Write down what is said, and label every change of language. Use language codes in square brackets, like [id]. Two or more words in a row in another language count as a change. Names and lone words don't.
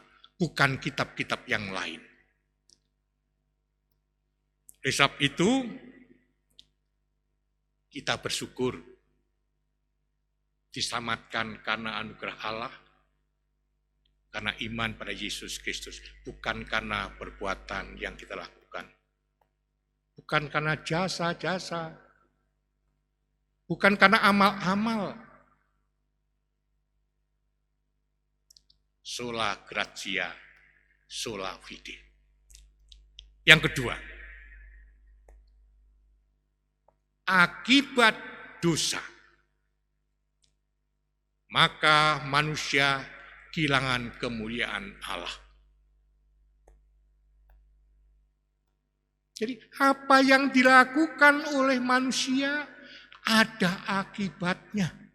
[id] Bukan kitab-kitab yang lain. Oleh sebab itu, kita bersyukur diselamatkan karena anugerah Allah, karena iman pada Yesus Kristus, bukan karena perbuatan yang kita lakukan, bukan karena jasa-jasa, bukan karena amal-amal. [la] Sola gratia, sola fide. [id] Yang kedua, akibat dosa, maka manusia kehilangan kemuliaan Allah. Jadi apa yang dilakukan oleh manusia ada akibatnya.